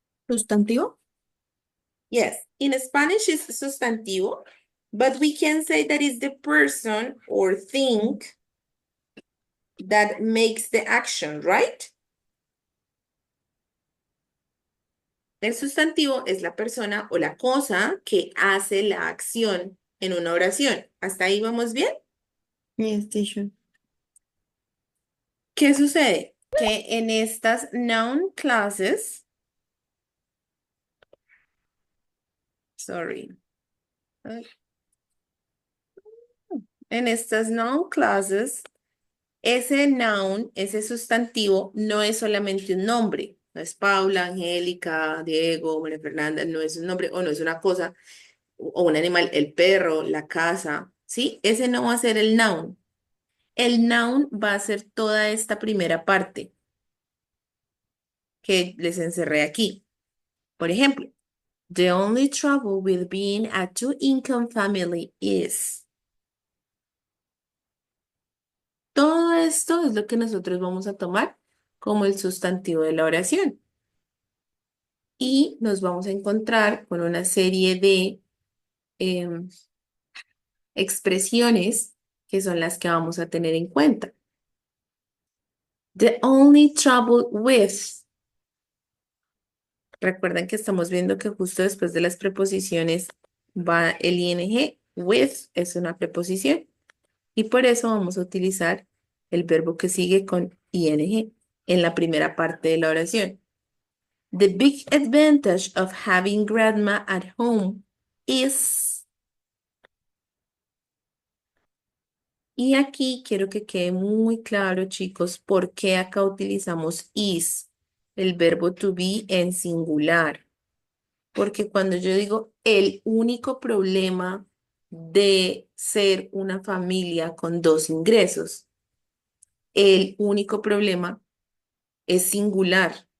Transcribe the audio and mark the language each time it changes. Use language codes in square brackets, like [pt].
[es] ¿Sustantivo? [en] Yes, in Spanish it's sustantivo, but we can say that is the person or thing that makes the action, right? [es] El sustantivo es la persona o la cosa que hace la acción en una oración. ¿Hasta ahí vamos bien? [en] Yes, teacher. [es] ¿Qué sucede? Que en estas noun clauses, sorry, en estas noun clauses, ese noun, ese sustantivo, no es solamente un nombre. No es Paula, Angélica, Diego, María Fernanda, no es un nombre o no es una cosa o un animal, el perro, la casa, ¿sí? Ese no va a ser el noun. El noun va a ser toda esta primera parte que les encerré aquí. Por ejemplo, [en] the only trouble with being a two-income family is. [es] Todo esto es lo que nosotros vamos a tomar como el sustantivo de la oración. Y nos vamos a encontrar con una serie de expresiones que son las que vamos a tener en cuenta. [en] The only trouble with. [es] Recuerden que estamos viendo que justo después de las preposiciones va el ing. With es una preposición. Y por eso vamos a utilizar el verbo que sigue con ing. en la primera parte de la oración. [en] The big advantage of having grandma at home is... [es] Y aquí quiero que quede muy claro, chicos, por qué acá utilizamos is, el verbo to be en singular. Porque cuando yo digo el único problema de ser una familia con dos ingresos, el único problema es singular.